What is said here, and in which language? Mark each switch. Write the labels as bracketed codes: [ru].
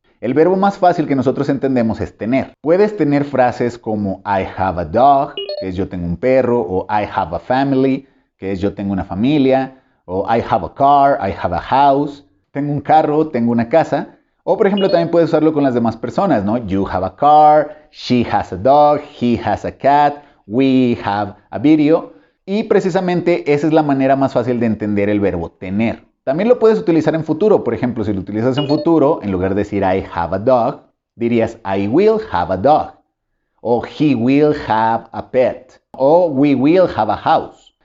[es] El verbo más fácil que nosotros entendemos es tener. Puedes tener frases como [en] I have a dog, [es] que es yo tengo un perro, o [en] I have a family, [es] que es yo tengo una familia, o [en] I have a car, I have a house, [es] tengo un carro, tengo una casa. O por ejemplo también puedes usarlo con las demás personas, ¿no? [en] You have a car, she has a dog, he has a cat, we have a video. [es] Y precisamente esa es la manera más fácil de entender el verbo tener. También lo puedes utilizar en futuro. Por ejemplo, si lo utilizas en futuro, en lugar de decir [en] I have a dog, [es] dirías [en] I will have a dog. O he will have a pet. O we will have a house.